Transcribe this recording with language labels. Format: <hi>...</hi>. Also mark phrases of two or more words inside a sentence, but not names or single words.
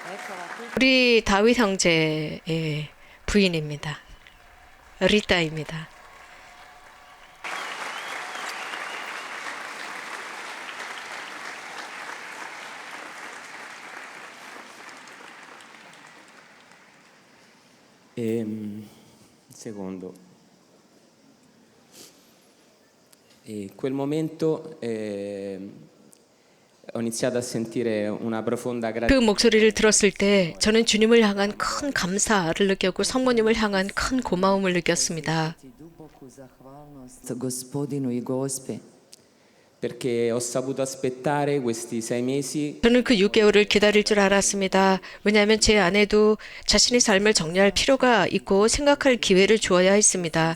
<ko>우리 다윗 형제의 부인입니다. 리따입니다.</ko> <it>Secondo. E in quel momento ho iniziato a sentire una profonda</it> <ko>그</ko> <it>gratitudine.</it> <ko>목소리를 들었을 때 저는 주님을 향한 큰 감사를 느꼈고 성모님을 향한 큰 고마움을 느꼈습니다.</ko> <hr>duboku zahvalnost gospodinu i gospi.</hr> <it>Perché ho saputo aspettare questi 6 mesi</it> <ko>저는 그 6개월을 기다릴 줄 알았습니다. 왜냐하면 제 아내도 자신의 삶을 정리할 필요가 있고 생각할 기회를 주어야 했습니다.</ko>